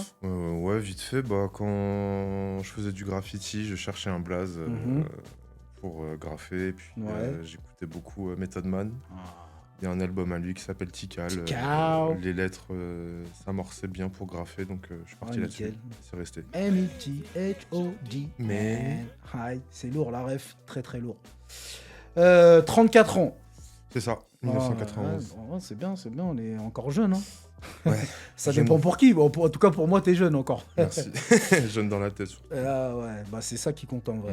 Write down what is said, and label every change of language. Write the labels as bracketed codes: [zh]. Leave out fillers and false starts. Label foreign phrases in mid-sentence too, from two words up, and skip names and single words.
[fr] Ouais, vite fait, quand je faisais du graffiti, je cherchais un blaze pour graffer. Et puis Ouais. j'écoutais beaucoup Method Man. Il y a un album à lui qui s'appelle Tikal. Tikal. Les lettres s'amorçaient bien pour graffer, donc je suis parti là-dessus. nickel. C'est resté. M-E-T-H-O-D. Mais- Hi, c'est lourd la ref, très très lourd. 34 ans. C'est ça, 1991. Ouais, c'est bien, on est encore jeune. Hein. Ouais, Ça jeune. dépend pour qui. Bon, en tout cas, pour moi, t'es jeune encore. Merci. Jeune dans la tête. Ouais, bah c'est ça qui compte en vrai.